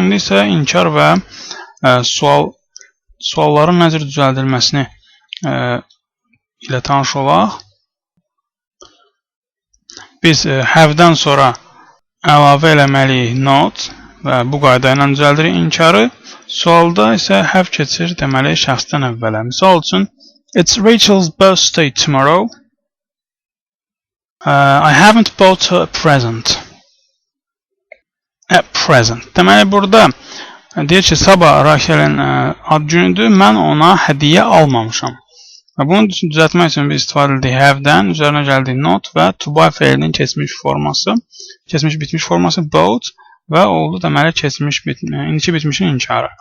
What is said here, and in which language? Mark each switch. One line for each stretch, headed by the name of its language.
Azerbaijani: İndi isə inkar və sualların necə düzəldilməsini ilə tanış olaq. Biz have-dən sonra əlavə eləməliyik not və bu qayda ilə düzəldirik inkarı. Sualda isə have keçir, deməli, şəxsdən əvvələ. Misal üçün,
English: it's Rachel's birthday tomorrow. I haven't bought her a present. A present.
Azerbaijani: Deməli, burada deyir ki, sabah Rakel'in ad günüdür, mən ona hədiyyə almamışam. Bunu düzəltmək üçün biz istifadə edirik have-dən, üzərinə gəldik not və to buy feilinin keçmiş forması, keçmiş bitmiş forması bought və oldu deməli indiki bitmişin inkarı.